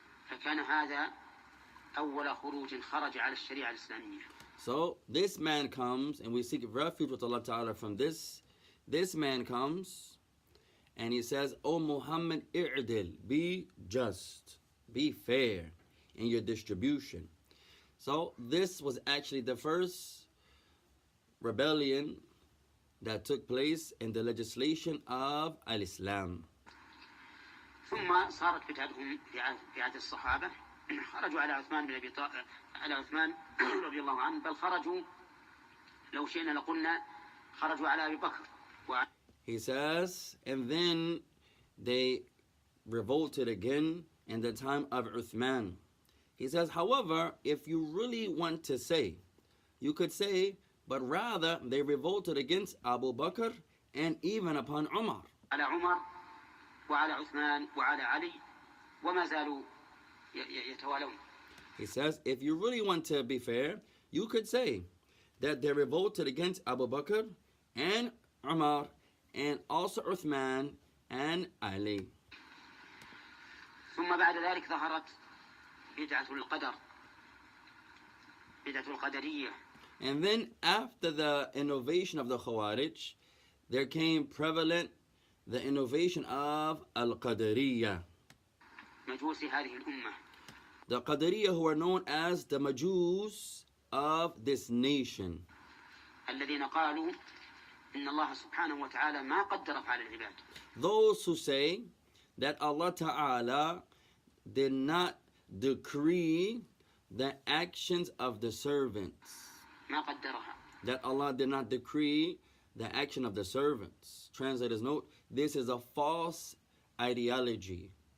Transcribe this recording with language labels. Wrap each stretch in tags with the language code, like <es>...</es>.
<ar>فكان هذا أول خروج خرج على الشريعة الإسلامية.</ar> <en>So this man comes, and we seek refuge with Allah Ta'ala from this. This man comes, and he says, O Muhammad, i'dil, be just, be fair in your distribution. So this was actually the first rebellion that took place in the legislation of Al-Islam.</en> <ar>ثم صارت بدعتهم في عهد الصحابة خرجوا على عثمان بن أبي طالب على عثمان رضي الله عنه بل خرجوا لو شئنا لقلنا خرجوا على أبي بكر.</ar> <en>He says, and then they revolted again in the time of Uthman. He says, however, if you really want to say, you could say, but rather they revolted against Abu Bakr and even upon Umar.</en> <ar>على عمر وعلى عثمان وعلى علي وما زالوا يتوالون.</ar> <en>He says, if you really want to be fair, you could say that they revolted against Abu Bakr and Umar and also Uthman and Ali.</en> <ar>ثم بعد ذلك ظهرت بدعة القدر، بدعة القدرية.</ar> <en>And then after the innovation of the Khawarij, there came prevalent the innovation of Al-Qadariyah.</en> <ar>مجوس هذه الأمة.</ar> <en>The Qadariyah, who are known as the Majus of this nation.</en> <ar>الذين قالوا إن الله سبحانه وتعالى ما قدر أفعال العباد.</ar> <en>Those who say that Allah Ta'ala did not decree the actions of the servants.</en> <ar>ما قدرها.</ar> <en>That Allah did not decree the action of the servants. Translators note, this is a false ideology.</en>